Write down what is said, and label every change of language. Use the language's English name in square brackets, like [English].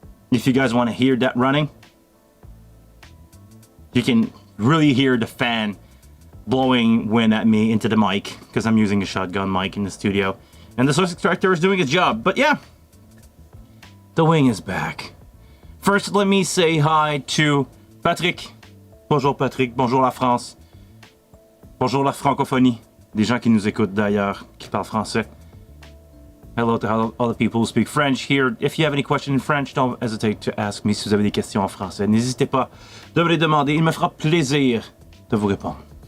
[English] If you guys want to hear that running, you can really hear the fan blowing wind at me into the mic because I'm using a shotgun mic in the studio. And the source extractor is doing its job. But yeah, the Wing is back. First, let me say hi to Patrick. [French] Bonjour Patrick, bonjour la France. Bonjour la francophonie. Des gens qui nous écoutent d'ailleurs, qui parlent français. [English] Hello to all the people who speak French here. If you have any question in French, don't hesitate to ask me [French] si vous avez des questions en français. N'hésitez pas de me les demander. Il me fera plaisir de vous répondre.